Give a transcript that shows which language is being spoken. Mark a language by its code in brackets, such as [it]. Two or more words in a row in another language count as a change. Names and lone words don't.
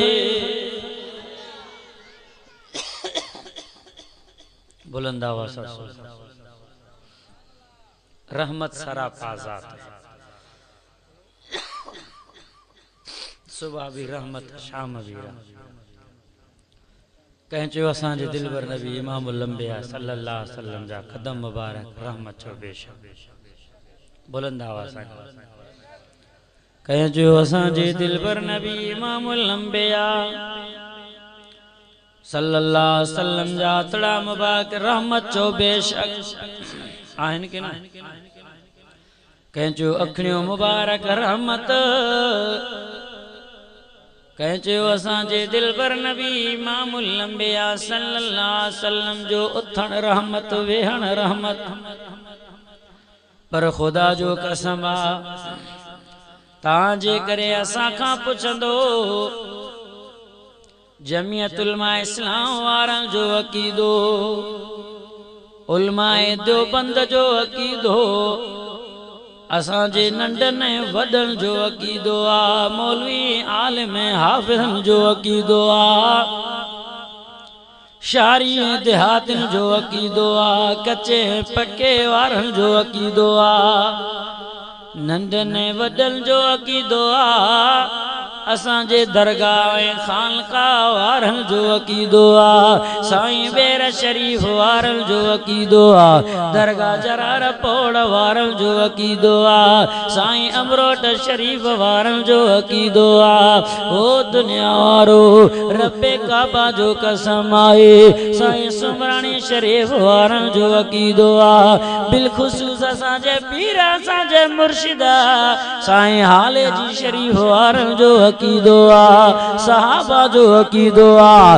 [ur] بلند آواز سے رحمت سراپا ذات ہے. صبح بھی رحمت شام بھی رحمت. [sd] कहीं चो असांजे दिलबर नबी इमामुल अंबिया [ar] صلى الله عليه وسلم [sd] जा कदम मुबारक रहमत चो बेशक। [ur] بلند آواز سے [sd] कहीं चो असांजे दिलबर नबी इमामुल अंबिया [ar] صلى الله عليه وسلم [sd] जा हथड़ा मुबारक रहमत चो बेशक आहिन के ना। कहीं चो अखियों मुबारक रहमत, कहीं चयो असांजे दिलबर नबी इमामुल अंबिया [ar] صلى الله عليه وسلم [sd] जो उथण रहमत वेहण रहमत। पर खुदा जो कसम आ तां जे करे असां खां पुछंदो जमियत उलमा इस्लाम वारन जो अकीदो, उलमाए देवबंद जो अकीदो, असांजे नंढन वडन जो अकीदो आ, मौलवी आलिम हाफिज़न जो अकीदो आ, शारी देहातिन जो अकीदो आ, कच्चे पक्के वारन जो अकीदो आ, नंढन वडन जो अकीदो आ, असांजे दरगाह खानकाह वारन जो अकीदो आ, साईं बेर शरीफ वारन जो अकीदो आ, दरगाह जरार पोड़ वारन जो अकीदो आ, साईं अमरोट शरीफ वारन जो अकीदो आ। ओ दुनिया वारो रब्बे काबा जो कसम आहे साईं सुमरानी शरीफ वारन जो अकीदो आ। बिलखुसूस असांजे पीर असांजे मुर्शिदा साईं हाले जी शरीफ वारन जो अकीदो आ, सहाबा जो अकीदो आ।